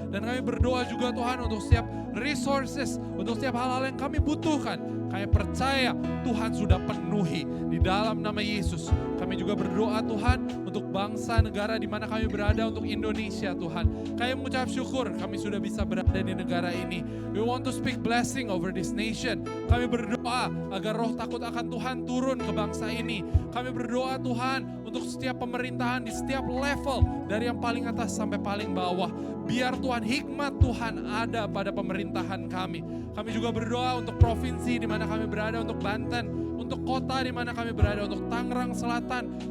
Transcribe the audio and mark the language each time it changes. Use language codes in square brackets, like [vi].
[id] Dan kami berdoa juga Tuhan untuk setiap resources, untuk setiap hal-hal yang kami butuhkan. Kami percaya Tuhan sudah penuhi di dalam nama Yesus. Kami juga berdoa Tuhan untuk bangsa negara di mana kami berada, untuk Indonesia Tuhan. Kami mengucap syukur kami sudah bisa berada di negara ini. [en] We want to speak blessing over this nation. [id] Kami berdoa agar roh takut akan Tuhan turun ke bangsa ini. Kami berdoa Tuhan untuk setiap pemerintahan di setiap level, dari yang paling atas sampai paling bawah. Biar Tuhan, hikmat Tuhan ada pada pemerintahan kami. Kami juga berdoa untuk provinsi di mana kami berada, untuk Banten, untuk kota di mana kami berada, untuk Tangerang Selatan.